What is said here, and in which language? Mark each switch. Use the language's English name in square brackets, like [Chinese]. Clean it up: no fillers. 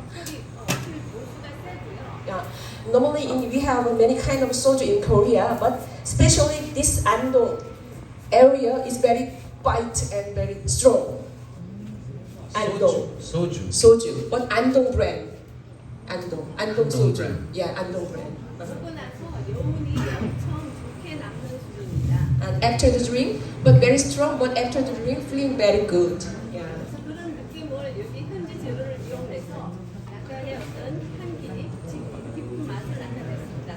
[Korean] 술 도수가 세고요. [English] Yeah. Normally we have many kind of soju in Korea, but especially this Andong area is very bite and very strong. Andong soju, but Andong brand. Andong soju. brand. Yeah, Andong brand. [Korean] 먹고 나서 여운이 엄청 좋게 남는 술입니다. [English] And after the drink, but very strong, but after the drink, feeling very good. Yeah. [Korean] 그래서 그런 느낌을 여기 현지 재료를 이용해서 약간의 어떤 향기, 깊은 맛을 나타냈습니다.